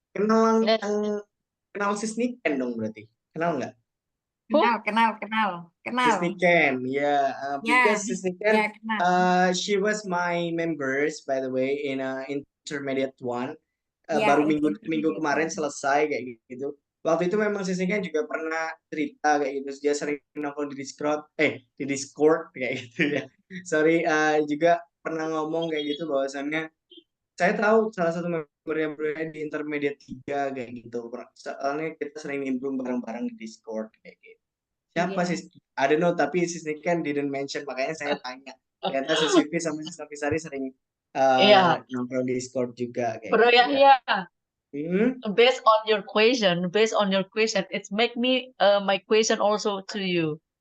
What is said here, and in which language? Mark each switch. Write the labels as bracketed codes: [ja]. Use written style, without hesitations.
[id] Kenal Sis Niken dong berarti? Kenal nggak? Kenal. [en] Sis Niken, yeah. Because Sis Niken, [id] kenal. [en] she was my members by the way in intermediate one. Yeah, [id] Baru [en] it's [id] minggu kemarin selesai kayak gitu. Waktu itu memang Sis Niken juga pernah cerita kayak gitu. Dia sering nongkrong di Discord kayak gitu ya. [en] Sorry, [id] juga pernah ngomong kayak gitu bahwasannya saya tahu salah satu membernya di intermediate 3 kayak gitu. Soalnya kita sering nimbrung bareng-bareng di Discord kayak gitu. Siapa sih? [en] I don't know, [id] tapi [en] Sis Niken didn't mention, [id] makanya saya tanya. Ternyata Sis Vivi sama Sis Novisari sering nongkrong di Discord juga kayak Bro gitu Yahya, [en] Based on your question, it make me my question also to you.